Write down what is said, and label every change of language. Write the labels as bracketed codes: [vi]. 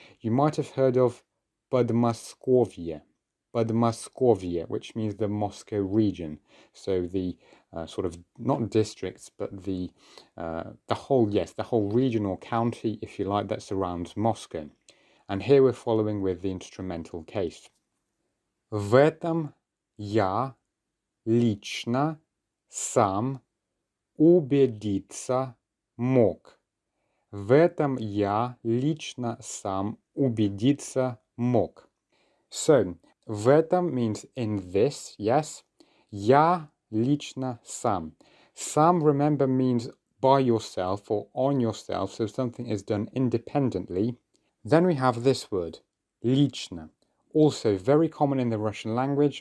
[en] You might have heard of Podmoskovye, which means the Moscow region. So the sort of not districts, but the whole region or county, if you like, that surrounds Moscow. And here we're following with the instrumental case. [ru] В этом я лично сам убедиться мог. В этом я лично сам убедиться мог. [en] So, в этом means in this, yes. [ru] Я лично сам. [en] Сам, remember, means by yourself or on yourself, so something is done independently. Then we have this word, лично. Also very common in the Russian language.